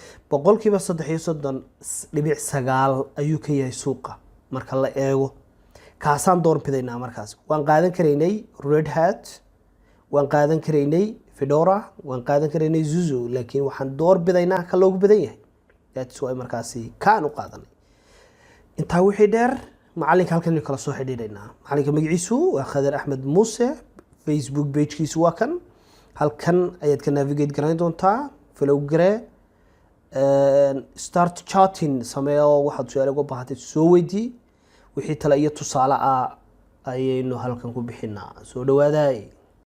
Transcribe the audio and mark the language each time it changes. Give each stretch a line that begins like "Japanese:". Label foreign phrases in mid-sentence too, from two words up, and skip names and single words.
Somali: 33.9 ayuu ka yahay suuqa marka la eego kaasaan door bidaynaa markaas waan qaadan karaynay Red Hat waan qaadan karaynay Fedora waan qaadan karaynay Zuzu laakiin waxaan door bidaynaa ka loogu badan yahay
English: that's why
Somali: markaasi kaan u qaadanay intaa wixii dheer macalinka halkan kala soo xidhiidhaynaa macalinka magaciisu waa Khadir Axmed Muuse Facebook page-kiisu waa kan halkan ayaad ka navigate garayn doontaa follow gare
English: start chatting
Somali: sameeyo waxaad su'aalo uga baahatay soo weydii wixii tala iyo tusaale ah ayaynu halkan ku bixinaa soo dhawaada